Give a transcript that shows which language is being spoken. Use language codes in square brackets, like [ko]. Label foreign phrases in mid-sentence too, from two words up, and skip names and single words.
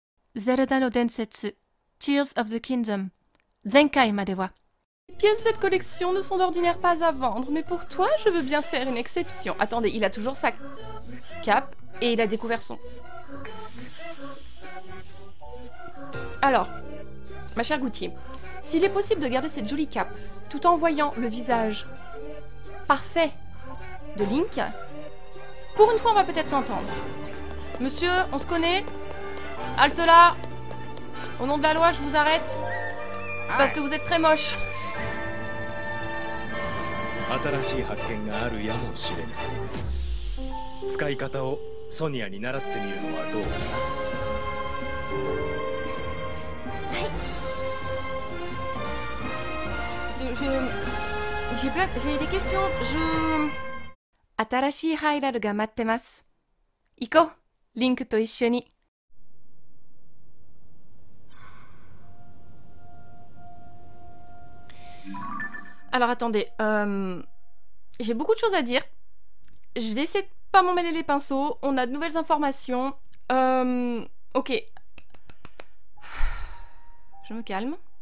[ja] Zelda no Densetsu, Tears of the Kingdom, 前回までは. [fr] Les pièces de cette collection ne sont d'ordinaire pas à vendre, mais pour toi, je veux bien faire une exception. Attendez, il a toujours sa cape et il a découvert son... Alors, ma chère Goutier, s'il est possible de garder cette jolie cape tout en voyant le visage parfait de Link, pour une fois, on va peut-être s'entendre. Monsieur, on se connaît? Halte là! Au nom de la loi, je vous arrête. Parce que vous êtes très moche. [ja] 新しい発見があるやもしれぬ。使い方をソニアに習ってみるのはどうか [fr] な。J'ai des questions. [ja] 新しいハイラルが待ってます。行こう、リンクと一緒に。 [fr] Alors attendez, j'ai beaucoup de choses à dire. Je vais essayer de pas m'emmêler les pinceaux. On a de nouvelles informations. Ok. Je me calme.